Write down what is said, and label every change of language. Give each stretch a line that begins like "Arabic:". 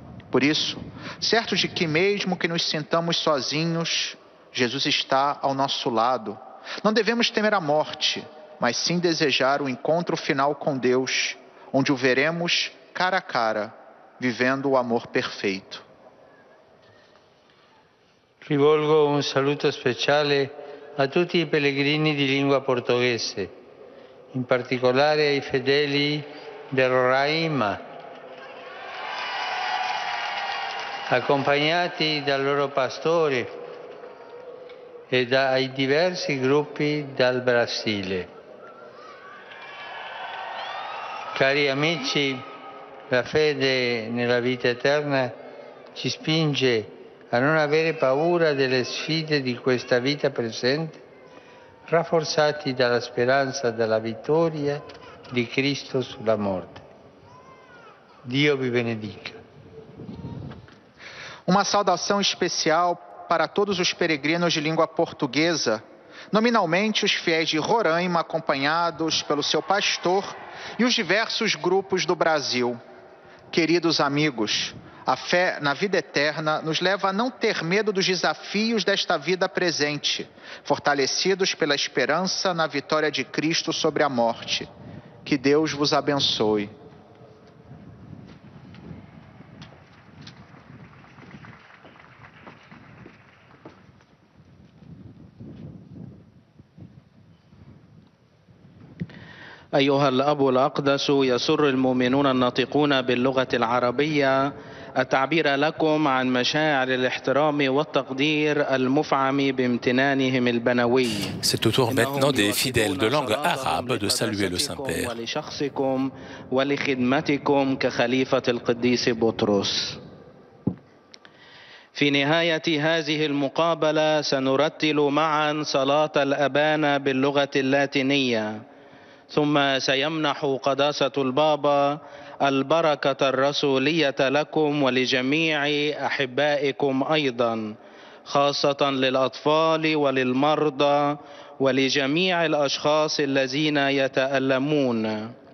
Portuguese: Por isso, certos de que mesmo que nos sintamos sozinhos, Jesus está ao nosso lado. Não devemos temer a morte, mas sim desejar o encontro final com Deus, onde o veremos cara a cara, vivendo o amor perfeito.
Italian: Rivolgo un saluto speciale a tutti i pellegrini di lingua portoghese, in particolare ai fedeli del Roraima, accompagnati dal loro pastore e dai diversi gruppi dal Brasile. Cari amici, la fede nella vita eterna ci spinge a non avere paura delle sfide di questa vita presente, rafforzati dalla speranza della vittoria di Cristo sulla morte. Dio vi benedica.
Portuguese: Uma saudação especial para todos os peregrinos de língua portuguesa, nominalmente os fiéis de Roraima, acompanhados pelo seu pastor, e os diversos grupos do Brasil. Queridos amigos, a fé na vida eterna nos leva a não ter medo dos desafios desta vida presente, fortalecidos pela esperança na vitória de Cristo sobre a morte. Que Deus vos abençoe.
Arabic: أيها الأب الأقدس، يسر المؤمنون الناطقون باللغة العربية التعبير لكم عن مشاعر الاحترام والتقدير المفعم بامتنانهم البنوي.
French: C'est au tour maintenant des fidèles de langue arabe de saluer le Saint-Père.
Arabic: ولشخصكم ولخدمتكم كخليفة القديس بطرس. في نهاية هذه المقابلة سنرتل معا صلاة الأبانا باللغة اللاتينية، ثم سيمنح قداسة البابا البركة الرسولية لكم ولجميع أحبائكم أيضا، خاصة للأطفال وللمرضى ولجميع الأشخاص الذين يتألمون.